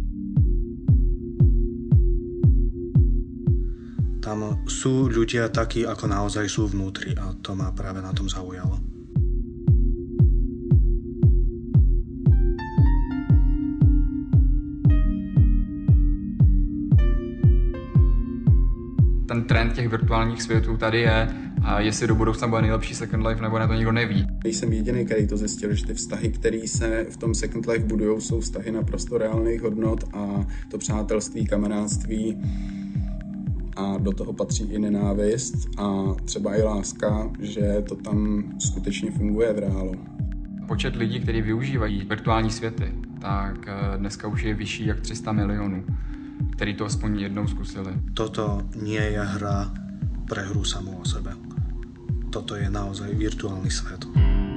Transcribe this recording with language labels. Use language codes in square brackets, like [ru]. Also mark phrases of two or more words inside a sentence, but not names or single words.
[sk] Tam sú ľudia takí, ako naozaj sú vnútri a to ma práve na tom zaujalo. [cs] Ten trend těch virtuálních světů tady je a jestli do budoucna bude nejlepší Second Life nebo ne, to nikdo neví. Nejsem jediný, který to zjistil, že ty vztahy, které se v tom Second Life budujou, jsou vztahy naprosto reálných hodnot a to přátelství, kamarádství a do toho patří i nenávist a třeba i láska, že to tam skutečně funguje v reálu. Počet lidí, kteří využívají virtuální světy, tak dneska už je vyšší jak 300 milionů, [sk] ktorí to aspoň jednou skúsili. Toto nie je hra pre hru samú o sebe. Toto je naozaj virtuálny svet.